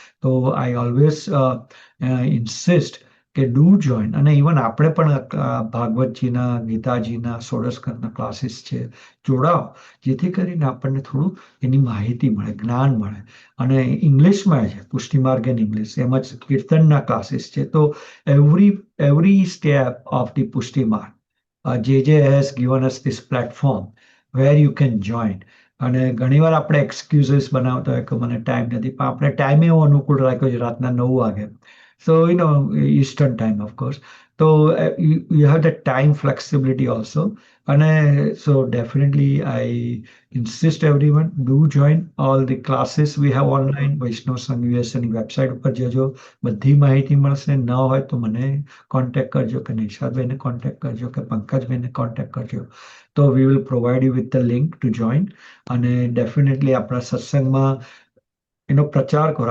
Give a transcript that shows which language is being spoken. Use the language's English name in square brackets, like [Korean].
[English] તો I always insist કે do join. [Gujarati] અને ઇવન આપણે પણ ભાગવતજીના, ગીતાજીના, ષોડશકરના ક્લાસીસ છે, જોડાઓ, જેથી કરીને આપણને થોડું એની માહિતી મળે, જ્ઞાન મળે. અને ઇંગ્લિશમાં છે પુષ્ટિ માર્ગ એન્ડ ઇંગ્લિશ, એમ જ કીર્તનના ક્લાસીસ છે. [English] તો every step of the Pushti Marg, JJ has given us this platform where you can join. [Gujarati] અને ઘણીવાર આપણે એક્સક્યુઝિસ બનાવતા હોય કે મને ટાઈમ નથી, પણ આપણે ટાઈમ એવો અનુકૂળ રાખ્યો છે રાતના 9 વાગે. [English] So, Eastern time, of course. So, you have the time flexibility also. And so, definitely, I insist everyone do join all the classes we have online. [Gujarati] વૈષ્ણવ સંઘ US ની વેબસાઇટ ઉપર જજો, બધી માહિતી મળશે. ન હોય તો મને કોન્ટેક્ટ કરજો, કે નિશાદભાઈને કોન્ટેક્ટ કરજો, કે પંકજભાઈને કોન્ટેક્ટ કરજો. [English] તો we will provide you with the link to join. અને definitely [Gujarati] આપણા સત્સંગમાં એનો પ્રચાર કરો.